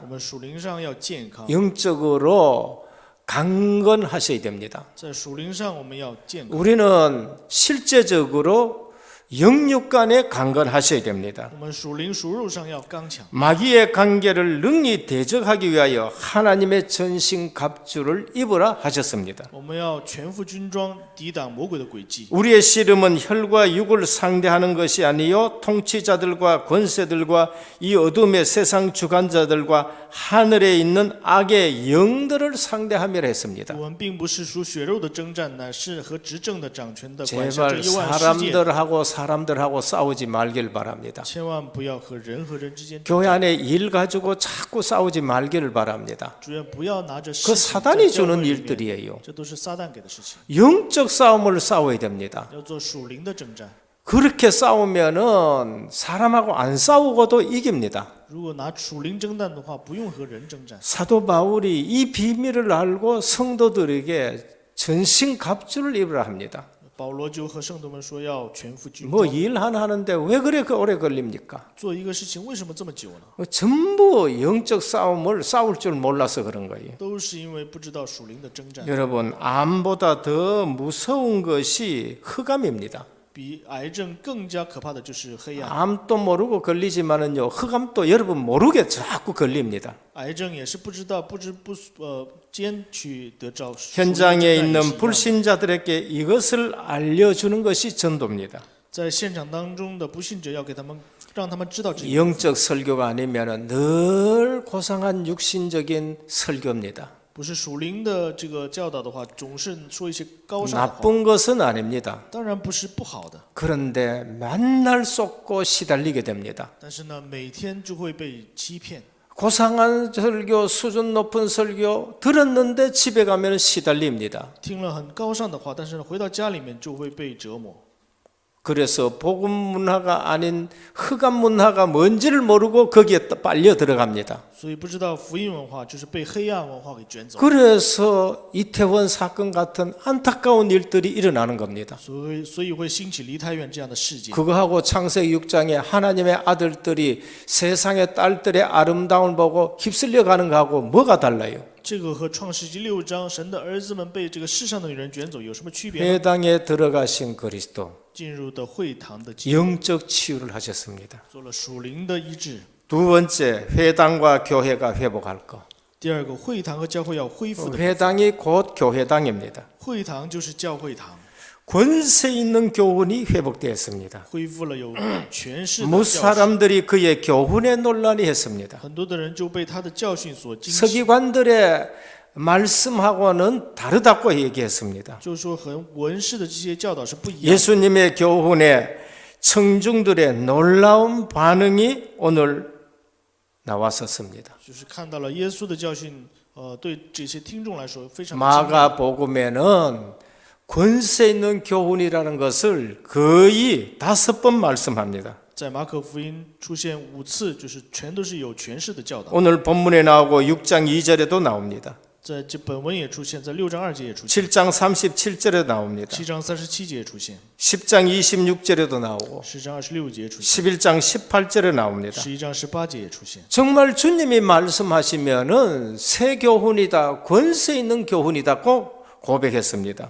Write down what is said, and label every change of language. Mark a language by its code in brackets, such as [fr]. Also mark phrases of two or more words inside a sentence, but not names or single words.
[zh] 我们属灵上要健康， [ko] 영적으로 강건하셔야 됩니다. [zh] 在属灵上我们要健康。 [ko] 우리는 실제적으로 영육간에 강건하셔야 됩니다. [zh] 我们属灵属肉上要刚强。 [ko] 마귀의 관계를 능히 대적하기 위하여 하나님의 전신갑주를 입으라 하셨습니다. [zh] 我们要全副军装，抵挡魔鬼的诡计。 [ko] 우리의 씨름은 혈과 육을 상대하는 것이 아니요 통치자들과 권세들과 이 어둠의 세상 주관자들과 하늘에 있는 악의 영들을 상대함이라 했습니다. [zh] 我们并不是属血肉的征战，乃是和执政的、掌权的、管辖 [ko] 제발 [zh] 这幽暗世界。 [ko] 사람들하고 싸우지 말길 바랍니다. [zh] 千万不要和人和人之间。 [ko] 교회 안에 일 가지고 자꾸 싸우지 말기를 바랍니다. [zh] 主愿不要拿着事 그 情 [ko] 사단이 [zh] 在教会 [ko] 주는 [zh] 里面， [ko] 일들이에요. [zh] 这都是撒旦给的事情。 [ko] 영적 싸움을 싸워야 됩니다. [zh] 要做属灵的征战。 [ko] 그렇게 싸우면은 사람하고 안 싸우고도 이깁니다. [zh] 如果拿属灵征战的话，不用和人征战。 [ko] 사도 바울이 이 비밀을 알고 성도들에게 전신갑주를 입으라 합니다. [zh] 保罗就和圣徒们说要全副军 뭐 装。 [ko] 일 하나 하는데 왜 그래 오래 걸립니까? [zh] 做一个事情为什么这么久呢？ [ko] 전부 영적 싸움을 싸울 줄 몰라서 그런 거예요. [zh] 都是因为不知道属灵的征战。 [ko] 여러분, 암보다 더 무서운 것이 흑암입니다. [zh] 比癌症更加可怕的就是黑暗。 [ko] 암도 모르고 걸리지만은요, 흑암도 여러분 모르게 자꾸 걸립니다. [zh] 癌症也是不知道不知不间去得着。 [ko] 현장에 있는 불신자들에게 이것을 알려주는 것이 전도입니다. [zh] 在现场当中的不信者要给他们让他们知道这个， [ko] 영적 설교가 아니면 늘 고상한 육신적인 설교입니다. [zh] 不是属灵的这个教导的话，总是说一些高尚的话， [ko] 나쁜 것은 아닙니다. [zh] 当然不是不好的， [ko] 그런데 맨날 쏟고 시달리게 됩니다. [zh] 但是呢，每天就会被欺骗。 [ko] 고상한 설교, 수준 높은 설교 들었는데 집에 가면 시달립니다. [zh] 听了很高尚的话，但是呢，回到家里面就会被折磨。 [ko] 그래서 복음 문화가 아닌 흑암 문화가 뭔지를 모르고 거기에 빨려 들어갑니다. [zh] 所以不知道福音文化就是被黑暗文化给卷走， [ko] 그래서 이태원 사건 같은 안타까운 일들이 일어나는 겁니다. [zh] 所以会兴起梨泰院这样的事件。 [ko] 그거하고 창세기 6장에 하나님의 아들들이 세상의 딸들의 아름다움을 보고 휩쓸려 가는 거하고 뭐가 달라요? [zh] 这个和创世纪6章神的儿子们被这个世上的女人卷走有什么区别呢？ [ko] 회당에 들어가신 그리스도 [zh] 进入的会堂的基督 [ko] 영적 치유를 하셨습니다. [zh] 做了属灵的医治。 [ko] 두 번째, 회당과 교회가 회복할 것. [zh] 第二个，会堂和教会要恢复的。 [ko] 회당이 곧 교회당입니다. [zh] 会堂就是教会堂， [ko] 권세 있는 교훈이 회복되었습니다. [zh] 恢复了有权势的 무 教训。 [ko] 사람들이 그의 교훈에 논란이 했습니다. [zh] 很多的人就被他的教训所惊奇， [ko] 서기관들의 말씀하고는 다르다고 얘기했습니다. [zh] 就是说和文士的这些教导是不一样的。 [ko] 예수님의 교훈에 청중들의 놀라운 반응이 오늘 나왔었습니다. [zh] 就是看到了耶稣的教训，对这些听众来说非常的惊讶。 [ko] 마가복음에는 권세 있는 교훈이라는 것을 거의 5번 말씀합니다. [zh] 在马可福音出现5次，就是全都是有权势的教导。 [ko] 오늘 본문에 나오고 6장 2절에도 나옵니다. [zh] 在这本文也出现，在6章2节也出现， [ko] 7장 37절에 나옵니다. [zh] 7 章37节也出现， [ko] 10장 26절에도 나오고 [zh] 10 章26节也出现， [ko] 11장 18절에 나옵니다. [zh] 11 章18节也出现。 [ko] 정말 주님이 말씀하시면은 새 교훈이다, 권세 있는 교훈이다고 고백했습니다.